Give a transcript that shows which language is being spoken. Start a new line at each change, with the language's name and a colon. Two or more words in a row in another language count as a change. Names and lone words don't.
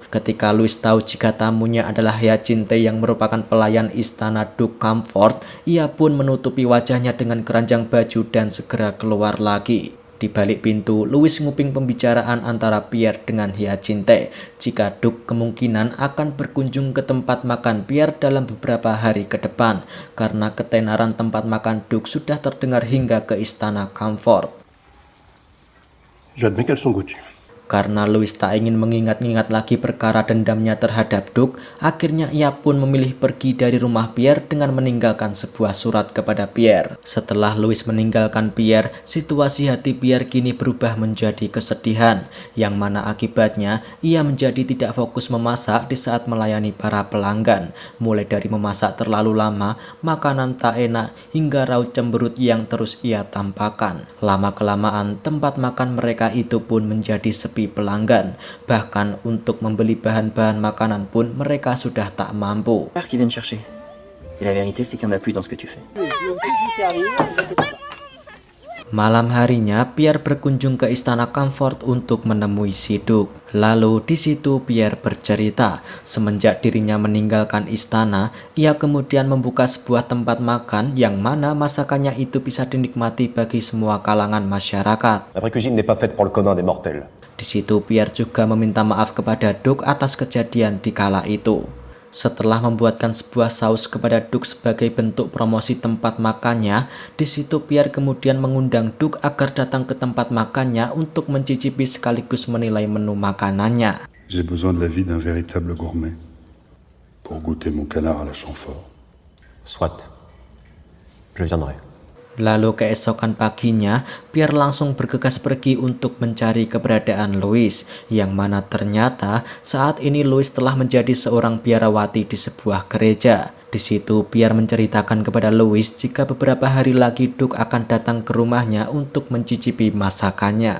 Indonesian: Ketika Louis tahu jika tamunya adalah Hyacinthe yang merupakan pelayan istana Duke Comfort, ia pun menutupi wajahnya dengan keranjang baju dan segera keluar lagi. Di balik pintu, Louis nguping pembicaraan antara Pierre dengan Hyacinthe jika Duke kemungkinan akan berkunjung ke tempat makan Pierre dalam beberapa hari ke depan karena ketenaran tempat makan Duke sudah terdengar hingga ke istana Comfort.
French: J'admets qu'elles sont goûtues.
Indonesian: Karena Louis tak ingin mengingat-ingat lagi perkara dendamnya terhadap Duke, akhirnya ia pun memilih pergi dari rumah Pierre dengan meninggalkan sebuah surat kepada Pierre. Setelah Louis meninggalkan Pierre, situasi hati Pierre kini berubah menjadi kesedihan, yang mana akibatnya ia menjadi tidak fokus memasak di saat melayani para pelanggan. Mulai dari memasak terlalu lama, makanan tak enak, hingga raut cemberut yang terus ia tampakkan. Lama-kelamaan, tempat makan mereka itu pun menjadi sepi pelanggan. Bahkan untuk membeli bahan-bahan makanan pun mereka sudah tak mampu.
French: Qui viennent chercher. Et la vérité, c'est qu'il n'y en a plus dans ce que tu fais.
Indonesian: Malam harinya, Pierre berkunjung ke istana Comfort untuk menemui si Duke. Lalu di situ Pierre bercerita, semenjak dirinya meninggalkan istana, ia kemudian membuka sebuah tempat makan yang mana masakannya itu bisa dinikmati bagi semua kalangan masyarakat.
French: La vraie cuisine n'est pas faite pour le commun des mortels.
Indonesian: Di situ Pierre juga meminta maaf kepada Duke atas kejadian di kala itu. Setelah membuatkan sebuah saus kepada Duke sebagai bentuk promosi tempat makannya, di situ Pierre kemudian mengundang Duke agar datang ke tempat makannya untuk mencicipi sekaligus menilai menu makanannya.
French: J'ai besoin de l'avis d'un véritable gourmet pour goûter mon canard à la Chamfort. Soit. Je viendrai.
Indonesian: Lalu keesokan paginya, Pierre langsung bergegas pergi untuk mencari keberadaan Louis, yang mana ternyata saat ini Louis telah menjadi seorang biarawati di sebuah gereja. Di situ Pierre menceritakan kepada Louis jika beberapa hari lagi Duke akan datang ke rumahnya untuk mencicipi masakannya.